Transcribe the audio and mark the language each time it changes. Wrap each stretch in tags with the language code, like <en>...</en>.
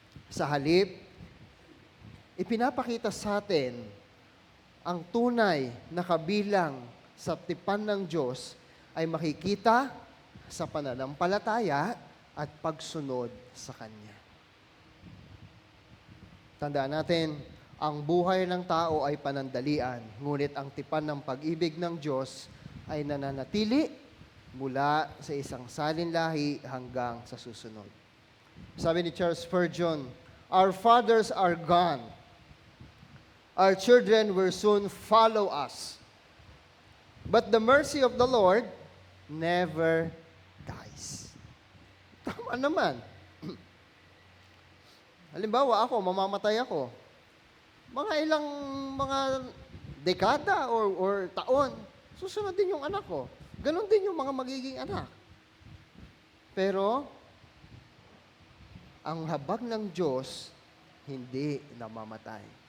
<tl>Sa halip, ipinapakita sa atin ang tunay na kabilang sa tipan ng Diyos ay makikita sa pananampalataya at pagsunod sa Kanya. Tandaan natin, ang buhay ng tao ay panandalian, ngunit ang tipan ng pag-ibig ng Diyos ay nananatili mula sa isang salinlahi hanggang sa susunod. Sabi ni</tl> <en>Charles Spurgeon, our fathers are gone. Our children will soon follow us. But the mercy of the Lord never dies.</en> <tl>Tama naman. Halimbawa ako, mamamatay ako. Mga dekada or taon, susunod din yung anak ko. Ganon din yung mga magiging anak. Pero, ang habag ng Diyos, hindi namamatay.</tl>